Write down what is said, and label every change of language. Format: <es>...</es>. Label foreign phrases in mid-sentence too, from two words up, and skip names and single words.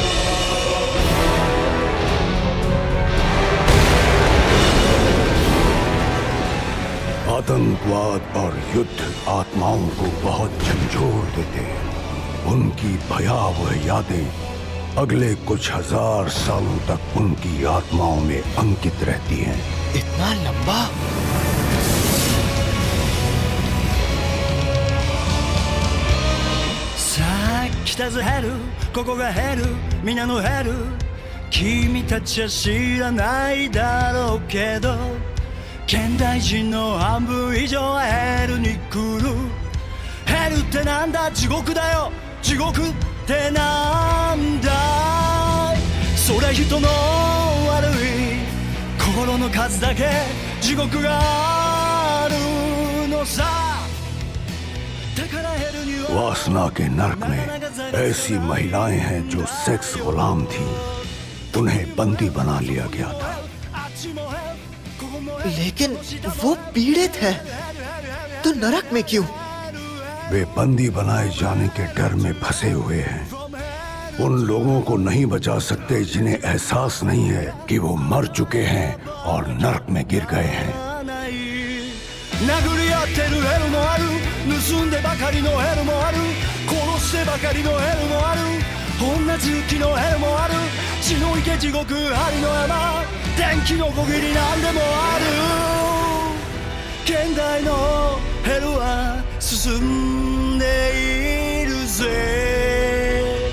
<hi>आतंकवाद और युद्ध आत्माओं को बहुत झंझोड़ देते हैं। उनकी भयावह यादें अगले कुछ हजार सालों तक उनकी आत्माओं में अंकित रहती हैं। इतना लंबा?</hi> <ja>さあ来たぜヘル、ここがヘル、皆のヘル。君たちは知らないだろうけど、現代人の半分以上はヘルに来る。ヘルってなんだ、地獄だよ。地獄ってなんだい。それ人の悪い心の数だけ地獄があるのさ。</ja> <hi>वासना के नर्क में ऐसी महिलाएं हैं जो सेक्स गुलाम थी। उन्हें बंदी बना लिया गया था। लेकिन वो पीड़ित है, तो नरक में क्यों? वे बंदी बनाए जाने के डर में फंसे हुए हैं। उन लोगों को नहीं बचा सकते जिन्हें एहसास नहीं है कि वो मर चुके हैं और नर्क में गिर गए हैं।</hi> <ja>殴り合ってるヘルもある、盗んでばかりのヘルもある、殺してばかりのヘルもある、女好きのヘルもある、血の池地獄針の山、電気のこぎりなんでもある。現代のヘルは進んでいるぜ。</ja>